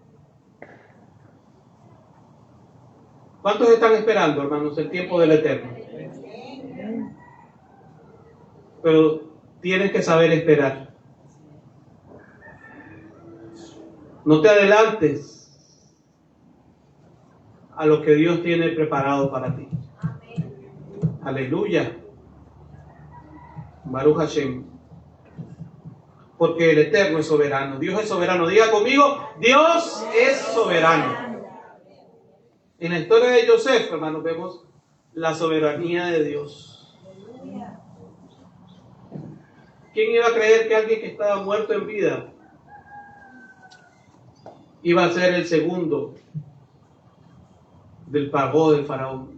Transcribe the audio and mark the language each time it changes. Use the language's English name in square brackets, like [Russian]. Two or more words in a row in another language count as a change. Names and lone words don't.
[Spanish] ¿Cuántos están esperando, hermanos, el tiempo del Eterno? Pero tienes que saber esperar. No te adelantes a lo que Dios tiene preparado para ti. Aleluya. [Hebrew] ברוך השם. [Spanish] Porque el Eterno es soberano. Dios es soberano. Diga conmigo, Dios es soberano. En la historia de Yosef, hermanos, vemos la soberanía de Dios. ¿Quién iba a creer que alguien que estaba muerto en vida iba a ser el segundo del pagó del faraón?